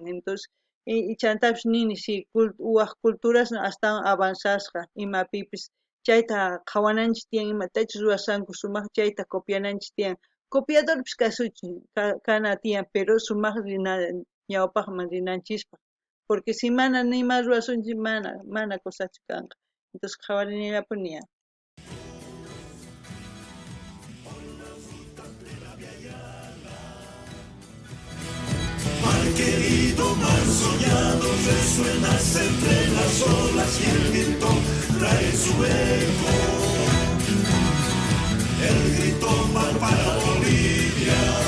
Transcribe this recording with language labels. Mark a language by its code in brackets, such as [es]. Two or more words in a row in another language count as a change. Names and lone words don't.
[qu] Entonces chantapish nini si waq culturas astawan avanzasqa imapipis chayta qhawananchis tiyan imatachus ruwasanku sumaq chayta copiananchis tiyan. Copiadorpish kana tiyan, pero sumaq ñawpaqman rinanchispaq. Porque si mana nima ruwasunchis mana cosachu kanqa. Entonces qhawarinillapuña. [es] Mar querido, mar soñado. soñado resuenas entre las olas y el viento trae su eco. El grito mar para Bolivia.